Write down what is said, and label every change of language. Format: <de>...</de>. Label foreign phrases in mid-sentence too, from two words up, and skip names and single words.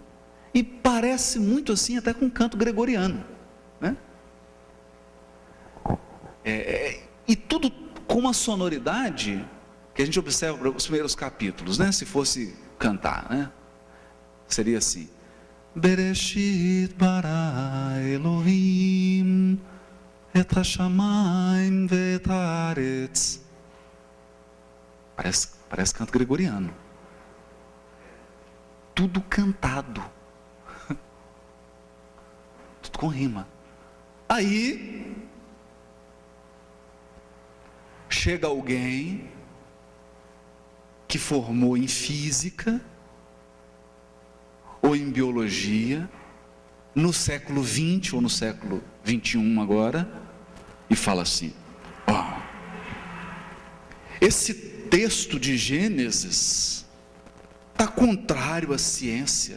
<pt>E parece muito assim até com canto gregoriano, né? E tudo com uma sonoridade que a gente observa nos primeiros capítulos, né? Se fosse cantar, né? Seria assim:</pt> <he>בראשית ברא אלהים את השמים ואת הארץ.</he> <pt>Parece canto gregoriano. Tudo cantado. Tudo com rima. Aí chega alguém que formou em física ou em biologia no século 20 ou no século 21 agora e fala assim: esse texto de Gênesis está contrário à ciência.</pt>